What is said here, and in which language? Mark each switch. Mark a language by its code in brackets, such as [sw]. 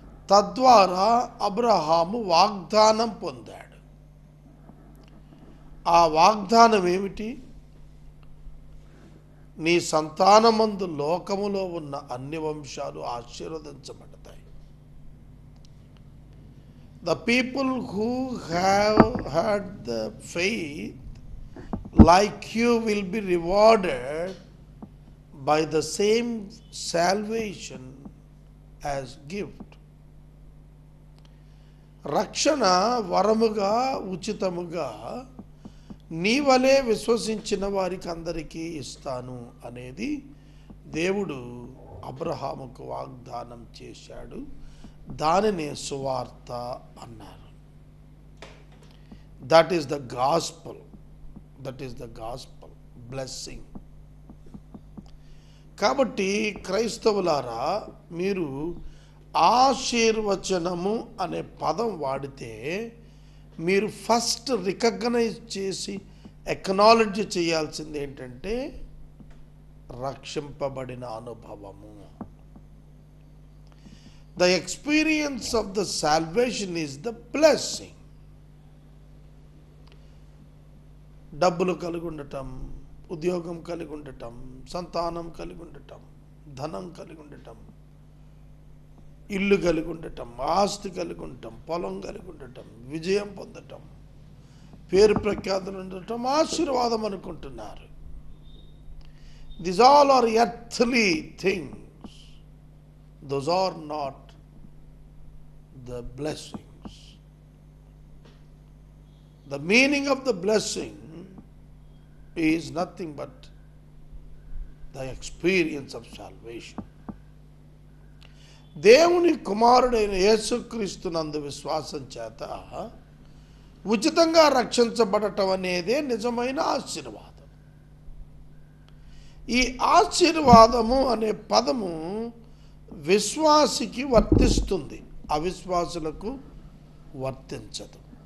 [te] తద్వారా అబ్రహాము వాగ్దానం పొందాడు. ఆ వాగ్దానం ఏమిటి? నీ సంతానమందు లోకములో ఉన్న అన్ని వంశాలు ఆశీర్వదించబడతాయి. [en] The people who have had the faith like you will be rewarded by the same salvation as gift. [te] రక్షణ వరముగా ఉచితముగా నీ వలె విశ్వసించిన వారికి అందరికీ ఇస్తాను అనేది దేవుడు అబ్రహాముకు వాగ్దానం చేశాడు. దానినే సువార్త అన్నారు. [en] That is the gospel. That is the gospel blessing. [te] కాబట్టి క్రైస్తవులారా, మీరు ఆశీర్వచనము అనే పదం వాడితే మీరు ఫస్ట్ రికగ్నైజ్ చేసి ఎక్నాలెడ్జ్ చేయాల్సింది ఏంటంటే రక్షింపబడిన అనుభవము. [en] The experience of the salvation is the blessing. [te] డబ్బులు కలిగి ఉండటం, ఉద్యోగం కలిగి ఉండటం, సంతానం కలిగి ఉండటం, ధనం కలిగి ఉండటం, ఇల్లు కలిగి ఉండటం, ఆస్తి కలిగి ఉండటం, పొలం కలిగి ఉండటం, విజయం పొందటం, పేరు ప్రఖ్యాతులు ఉండటం ఆశీర్వాదం అనుకుంటున్నారు. [en] These all are earthly things. Those are not the blessings. The meaning of the blessing is nothing but the experience of salvation. [te] దేవుని కుమారుడైన యేసుక్రీస్తునందు విశ్వాసం చేత ఉచితంగా రక్షించబడటం అనేదే నిజమైన ఆశీర్వాదం. ఈ ఆశీర్వాదము అనే పదము విశ్వాసికి వర్తిస్తుంది, అవిశ్వాసులకు వర్తించదు.